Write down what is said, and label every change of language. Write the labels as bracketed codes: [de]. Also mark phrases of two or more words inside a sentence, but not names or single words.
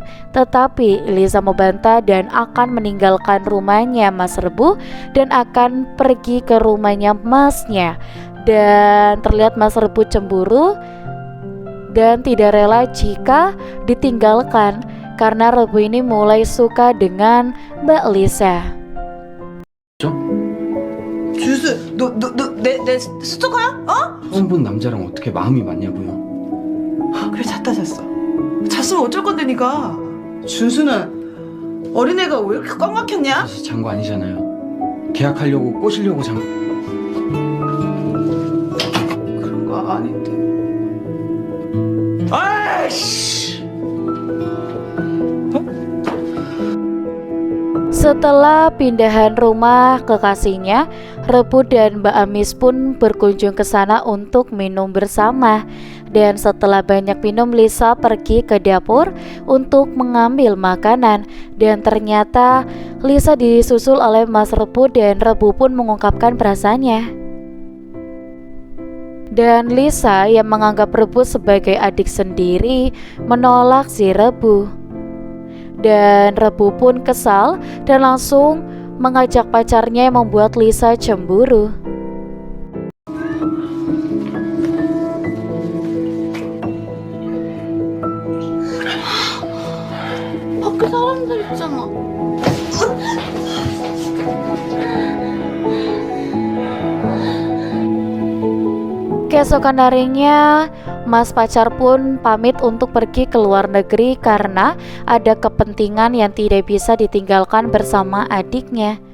[id] Tetapi Lisa membantah dan akan meninggalkan rumahnya Mas Rebu dan akan pergi ke rumahnya Masnya. Dan terlihat Mas Rebu cemburu dan tidak rela jika ditinggalkan karena Rebu ini mulai suka dengan Mbak Lisa. [ko] 주스, 내 스토커야? 어? 처음 본 남자랑 어떻게 마음이 맞냐고요? 그래 잤다 잤어. 잤으면 어쩔 건데 니가. 준수는 어린애가 왜 이렇게 꽉 막혔냐? 사실 잔거 아니잖아요. 계약하려고 꼬시려고 그런 거 아닌데. 아이씨! [id] Setelah pindahan rumah kekasihnya, Rebu dan Mbak Amis pun berkunjung ke sana untuk minum bersama. Dan setelah banyak minum, Lisa pergi ke dapur untuk mengambil makanan. Dan ternyata Lisa disusul oleh Mas Rebu dan Rebu pun mengungkapkan perasaannya. Dan Lisa yang menganggap Rebu sebagai adik sendiri menolak si Rebu. Dan Rebu pun kesal dan langsung mengajak pacarnya yang membuat Lisa cemburu. [ko] 밖에 사람들 있잖아. [id] Keesokan harinya, Mas pacar pun pamit untuk pergi ke luar negeri karena ada kepentingan yang tidak bisa ditinggalkan bersama adiknya.